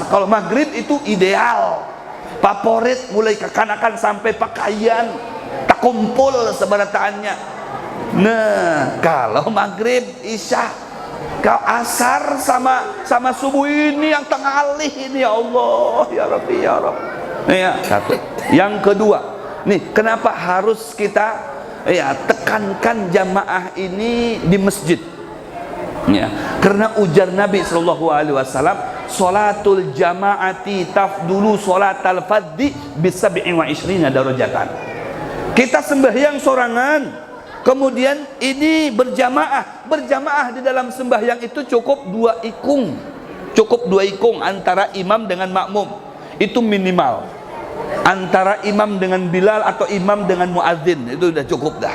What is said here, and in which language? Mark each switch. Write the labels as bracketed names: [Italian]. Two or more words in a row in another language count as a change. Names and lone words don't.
[Banjar] Kalau maghrib itu ideal, favorit, mulai kekanakan sampai pakaian tak kumpul sebarataannya. Nah, kalau maghrib, isya, kau asar sama subuh ini yang tengah alih ini, [Arabic] يا الله يا ربي يا ربي, ya Rabbi. [Banjar] Ya, satu. Yang kedua, nih, kenapa harus kita tekankan jamaah ini di masjid? Ya, karena ujar Nabi SAW, [Arabic] صلاة الجماعة تفضل صلاة الفذ ب27 درجة. [Banjar] Kita sembahyang sorangan, kemudian ini berjamaah di dalam sembahyang itu cukup 2 ikung antara imam dengan makmum, itu minimal. Antara imam dengan Bilal atau imam dengan muadzin, itu sudah cukup dah.